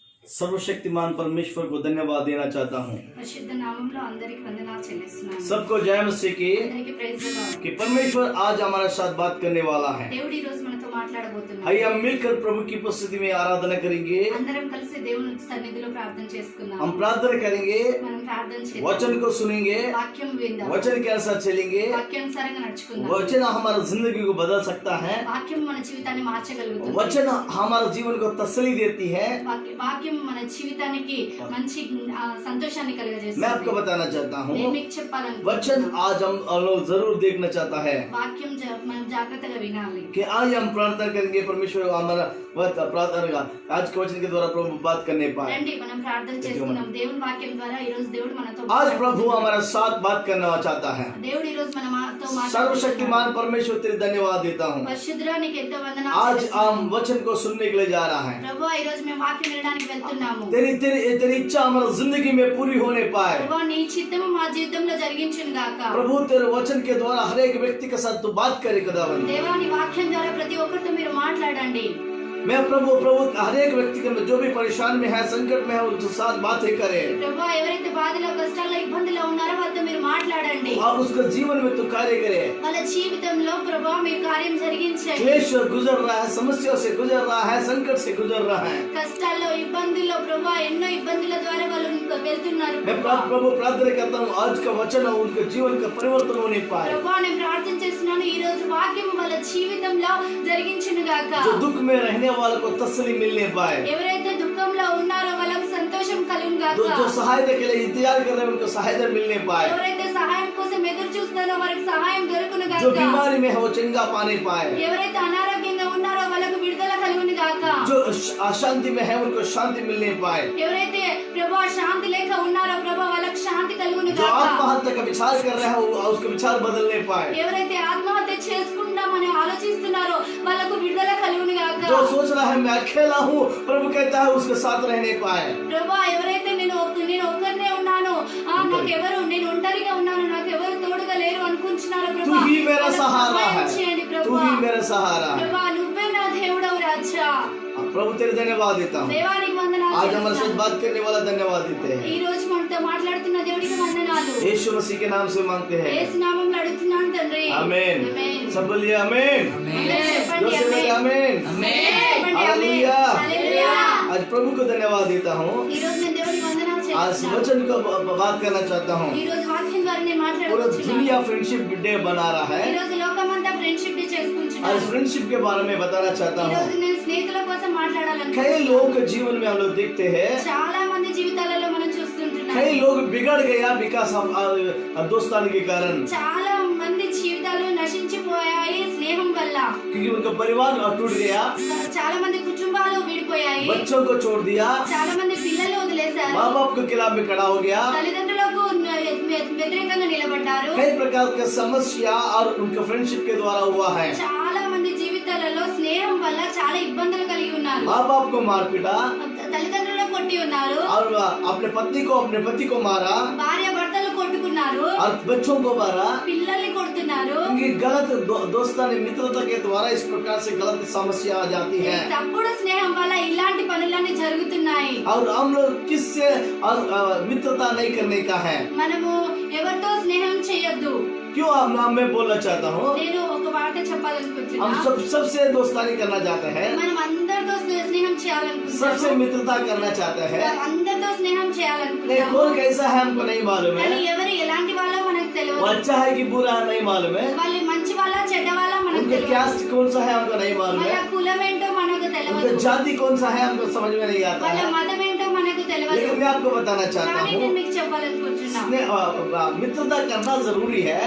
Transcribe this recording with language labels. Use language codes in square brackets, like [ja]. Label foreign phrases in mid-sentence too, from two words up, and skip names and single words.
[hi] सर्वशक्तिमान परमेश्वर को धन्यवाद देना चाहता हूँ। [te] పరిశుద్ధ నామములో అందరికి వందనాలు చెల్లిస్తున్నాను। [hi] सबको जय मसीह की [te] అందరికీ [en] praise the Lord. [hi] कि परमेश्वर आज हमारे साथ बात करने वाला है। [te] దేవుడు ఈ రోజు మనతో మాట్లాడబోతున్నాడు। [hi] आइए हम मिलकर प्रभु की उपस्थिति में आराधना करेंगे। [te] అందరం కలిసి దేవుని సన్నిధిలో ప్రార్థన చేసుకుందాం। [hi] हम प्रार्थना करेंगे, [te] మనం ప్రార్థన చేద్దాం। [hi] वचन को सुनेंगे, [te] వాక్యం విందాం। [hi] वचन के अनुसार चलेंगे। [te] వాక్యానుసారంగా నడుచుకుందాం। [hi] वचन हमारा जिंदगी को बदल सकता है। [te] వాక్యం మన జీవితాన్ని మార్చగలుగుతుంది। [hi] वचन हमारा जीवन को तसल्ली देती है। [te] వాక్యం మన జీవితానికి మంచి సంతోషాన్ని [hi] मैं [te] కలుగజేస్తుంది। [hi] आपको बताना चाहता हूँ, [te] నేను మీకు చెప్పాలనుకుంటున్నాను। [hi] वचन आज हम लोग जरूर देखना चाहता है [te] వాక్యం మనం జాగ్రత్తగా వినాలి। [hi] कि आज हम प्रार्थना करेंगे परमेश्वर हमारा प्रार्थना आज के वचन के द्वारा प्रभु बात करने पाए। [te] రండి మనం ప్రార్థన చేసుకుందాం। దేవుని వాక్యం ద్వారా ఈ రోజు దేవుడు మనతో [hi] आज प्रभु हमारे साथ बात करना चाहता है। [te] దేవుడు ఈ రోజు మనతో [hi] सर्वशक्तिमान परमेश्वर तेरे धन्यवाद देता हूँ। [te] పరిశుద్ధుడా నీకు ఎంతో వందనాలు [hi] आज [te] చెల్లిస్తున్నాను। [hi] हम वचन को सुनने के लिए जा रहा है। [te] ప్రభువా ఈ రోజు మేము వాక్యం వినడానికి వెళ్తున్నాము। [hi] तेरी तेरी तेरी इच्छा हमारी जिंदगी में पूरी होने पाए। [te] ప్రభువా నీ చిత్తము మా జీవితంలో జరిగించును గాక। [hi] प्रभु तेरे वचन के द्वारा हर एक व्यक्ति के साथ तू बात करे खुदावन। [te] దేవా నీ వాక్యం ద్వారా ప్రతి ఒక్కరితో మీరు మాట్లాడండి। [hi] मैं प्रभु हर एक व्यक्ति के जो भी परेशान में है, संकट में है, उनके साथ बातें करे। [te] ప్రభువా ఎవరైతే బాధలో కష్టాల్లో ఇబ్బందుల్లో ఉన్నారో వాళ్ళతో మీరు మాట్లాడండి। [hi] और उसके जीवन में तू कार्य करे। [te] వాళ్ళ జీవితంలో ప్రభువా మీరు కార్యం జరిగించండి। [hi] क्लेश गुजर रहा है, समस्या से गुजर रहा है, संकट से गुजर रहा है। [te] కష్టాల్లో ఇబ్బందుల్లో ప్రభువా ఎన్నో ఇబ్బందుల ద్వారా వాళ్ళు వెళ్తున్నారు। [hi] मैं प्रभु प्रार्थना करता हूँ आज का वचन उनके जीवन का परिवर्तन होने पाए। [te] ప్రభువా నేను ప్రార్థన చేస్తున్నాను ఈ రోజు వాక్యం వాళ్ళ జీవితంలో జరిగించును గాక। [hi] जो दुख में रहने वालों को तसल्ली मिलने पाए। [te] ఎవరైతే దుఃఖంలో ఉన్నారో వాళ్ళకి సంతోషం కలుగును గాక। [hi] जो सहायता के लिए इंतजार कर रहे हैं उनको सहायता मिलने पाए। [te] ఎవరైతే సహాయం కోసం ఎదురు చూస్తున్నారో వారికి సహాయం దొరుకును గాక। [hi] जो बीमारी में है वो चंगा पाने पाए। [te] ఎవరైతే అనారోగ్యంగా ఉన్నారో వాళ్ళకు విడుదల కలుగును గాక। [hi] जो अशांति में है उनको शांति मिलने पाए। [te] ఎవరైతే ప్రభువా శాంతి లేక ఉన్నారో ప్రభువా వాళ్ళకి శాంతి కలుగును [hi] जो [te] గాక। [hi] आत्महत्या का विचार कर रहे हैं उसके विचार बदलने पाए। [te] ఎవరైతే ఆత్మహత్య చేసుకుందామని ఆలోచిస్తున్నారో వాళ్ళకు విడుదల కలుగును గాక। [hi] जो सोच रहा है मैं अकेला हूँ, प्रभु कहता है उसके साथ रहने पाए। [te] ప్రభువా ఎవరైతే నేను ఒక్కరినే ఉన్నాను, నేను ఒంటరిగా ఉన్నాను, నాకు ఎవరు తోడుగా లేరు అనుకుంటున్నారో [hi] तू [te] ప్రభువా [hi] ही मेरा सहारा [te] సహాయం [hi] है, [te] చేయండి [hi] तू [te] ప్రభువా। [hi] ही मेरा सहारा है। [te] ప్రభువా నువ్వే నా దేవుడవు రాజా। [hi] प्रभु तेरे धन्यवाद देता हूँ। [te] దేవానికి వందనాలు [hi] आज हमारे साथ [te] చెల్లిస్తున్నాను। [hi] बात करने वाला धन्यवाद देते हैं। [te] ఈ రోజు మనతో మాట్లాడుతున్న దేవుడికి వందనాలు। [hi] यीशु मसीह के नाम से मांगते हैं, [te] యేసు నామములో అడుగుతున్నాను తండ్రి। [hi] आमीन। [te] ఆమేన్। [hi] सब बोलिए आमीन। [te] చెప్పండి [hi] जोर से बोलिए [te] ఆమేన్। [hi] आमीन। [te] చెప్పండి ఆమేన్। [hi] हालेलुया। [te] హల్లెలూయా। [hi] आज प्रभु को धन्यवाद देता हूँ। [te] ఈ రోజు నేను దేవుడికి వందనాలు [hi] आज [te] చెల్లిస్తున్నాను। [hi] वचन को बात करना चाहता हूँ। [te] ఈ రోజు వాక్యం ద్వారా నేను [hi] पूरा [te] మాట్లాడబోతున్నాను। [hi] दुनिया [en] friendship day [hi] बना रहा [te] ఈ [hi] है। [te] రోజు లోకమంతా [en] friendship day [te] చేసుకుంటున్నాను। [hi] आज फ्रेंडशिप के बारे में बताना चाहता [te] ఈ [hi] हूँ। [te] రోజు నేను స్నేహితుల కోసం [hi] कई [te] మాట్లాడాలనుకుంటున్నాను। [hi] लोगों के जीवन में हम लोग देखते हैं, [te] చాలా మంది జీవితాలలో మనం చూస్తుంటున్నాం। [hi] कई लोग बिगड़ गया विकास दोस्तानी के कारण, [te] చాలా మంది జీవితాలు नशिంచిపోయాయి స్నేహం వల్ల। [hi] क्योंकि उनका परिवार टूट गया, [te] చాలా మంది కుటుంబాలు విడిపోయాయి। [hi] बच्चों को छोड़ दिया, [te] చాలా మంది పిల్లలు వదిలేశారు। [hi] माँ बाप के खिलाफ में खड़ा हो गया। [te] తల్లిదండ్రులకు వ్యతిరేకంగా నిలబడ్డారు। [hi] कई प्रकार की समस्या और उनका फ्रेंडशिप के द्वारा हुआ है। [te] చాలా మంది జీవితాలలో స్నేహం వల్ల చాలా ఇబ్బందులు కలిగి ఉన్నారు। [hi] माँ बाप को मार पीटा [te] తల్లిదండ్రులు కొట్టి ఉన్నారు। [hi] और अपने पति को मारा [te] భార్య భర్తలు కొట్టుకున్నారు। [hi] और बच्चों को मारा, [te] పిల్లల్ని కొడుతున్నారు। [hi] क्योंकि गलत दोस्तानी मित्रता के द्वारा इस प्रकार से गलत समस्या आ जाती है। [te] తప్పుడు స్నేహం వల్ల ఇలాంటి పనులన్నీ జరుగుతున్నాయి। [hi] और हम लोग किससे मित्रता नहीं करने का है। [te] మనము ఎవరితో స్నేహం చేయొద్దు। [hi] क्यों मैं बोलना चाहता हूँ, [te] నేను ఒక మాట చెప్పాలనుకుంటున్నా। [hi] हम सबसे दोस्तानी करना चाहते हैं, [te] మనం అందరితో స్నేహం [hi] सबसे [te] చేయాలనుకుంటున్నాము। [hi] मित्रता करना चाहते हैं। [te] అందరితో స్నేహం [hi] नहीं, [te] చేయాలనుకుంటున్నాము। [hi] कौन कैसा है हमको नहीं मालूम [te] కానీ [hi] है, [te] ఎవరు ఎలాంటి వాళ్ళో మనకు [hi] वो [te] తెలియదు। [hi] अच्छा है कि बुरा है नहीं मालूम है, [te] వాళ్ళు మంచి వాళ్ళ చెడ్డ వాళ్ళ మనకు [hi] उनका [te] తెలియదు। [hi] कास्ट कौन सा है हमको नहीं मालूम [te] వాళ్ళ [hi] है, [te] కులం ఏంటో మనకు [hi] उनका [te] తెలియదు। [hi] जाति कौन सा है हमको समझ में नहीं आता [te] వాళ్ళ [hi] है। [te] మతం ఏంటో మనకు తెలియదు। [hi] लेकिन मैं आपको बताना चाहता [te] కానీ [hi] हूँ, [te] నేను మీకు చెప్పాలనుకుంటున్నా [hi] मित्रता करना जरूरी है।